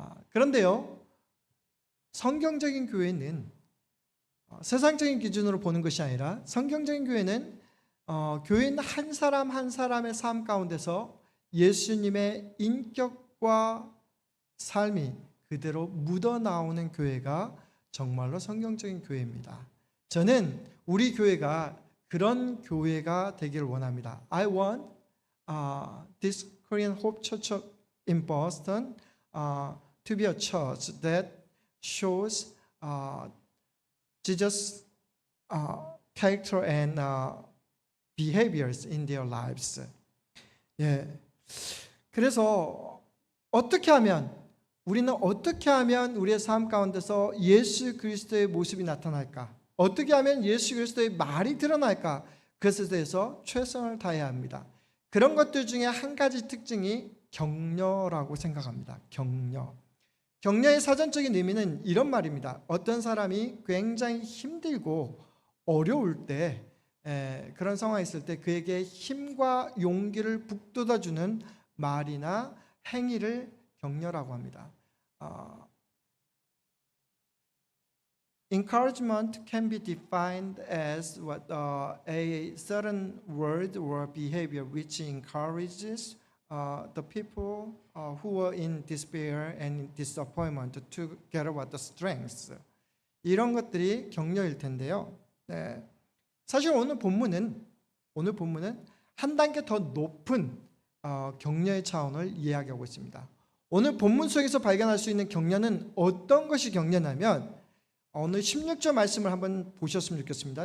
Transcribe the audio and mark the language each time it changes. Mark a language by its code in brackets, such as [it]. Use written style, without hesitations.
[ko] 그런데요, 성경적인 교회는 세상적인 기준으로 보는 것이 아니라 성경적인 교회는 교인 한 사람 한 사람의 삶 가운데서 예수님의 인격과 삶이 그대로 묻어나오는 교회가 정말로 성경적인 교회입니다. 저는 우리 교회가 그런 교회가 되기를 원합니다. [en] I want this Korean Hope Church in Boston to be a church that shows Jesus' character and behaviors in their lives. [ko] 그래서 우리는 어떻게 하면 우리의 삶 가운데서 예수 그리스도의 모습이 나타날까? 어떻게 하면 예수 그리스도의 말이 드러날까? 그것에 대해서 최선을 다해야 합니다. 그런 것들 중에 한 가지 특징이 격려라고 생각합니다. 격려의 사전적인 의미는 이런 말입니다. 어떤 사람이 굉장히 힘들고 어려울 때, 그런 상황이 있을 때 그에게 힘과 용기를 북돋아주는 말이나 행위를 격려라고 합니다. [en] Encouragement can be defined as a certain word or behavior which encourages the people who are in despair and disappointment to get over the strengths. [ko] 이런 것들이 격려일 텐데요. 사실 오늘 본문은 한 단계 더 높은 격려의 차원을 이야기하고 있습니다. 오늘 본문 속에서 발견할 수 있는 격려는 어떤 것이 격려냐면 오늘 16절 말씀을 한번 보셨으면 좋겠습니다.